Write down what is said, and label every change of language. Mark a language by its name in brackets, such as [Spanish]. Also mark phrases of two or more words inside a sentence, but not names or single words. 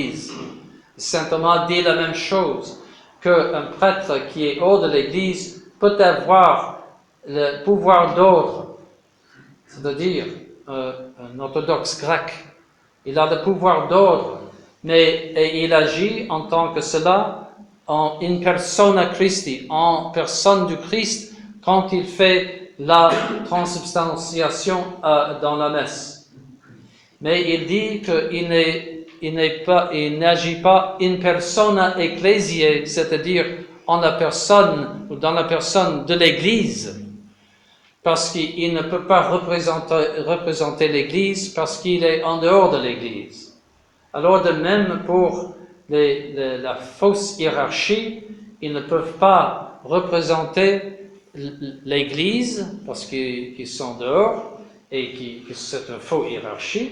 [French] » Saint Thomas dit la même chose, qu'un prêtre qui est hors de l'Église peut avoir le pouvoir d'ordre, c'est-à-dire un orthodoxe grec. Il a le pouvoir d'ordre, et il agit en tant que cela, en [Latin] in persona Christi, [French] en personne du Christ, quand il fait la transubstantiation dans la messe. Mais il dit qu'il n'agit pas [Latin] in persona ecclesiae, [French] c'est-à-dire en la personne ou dans la personne de l'Église, parce qu'il ne peut pas représenter l'Église, parce qu'il est en dehors de l'Église. Alors de même pour la fausse hiérarchie, ils ne peuvent pas représenter l'Église, parce qu'ils sont dehors, et que c'est une fausse hiérarchie.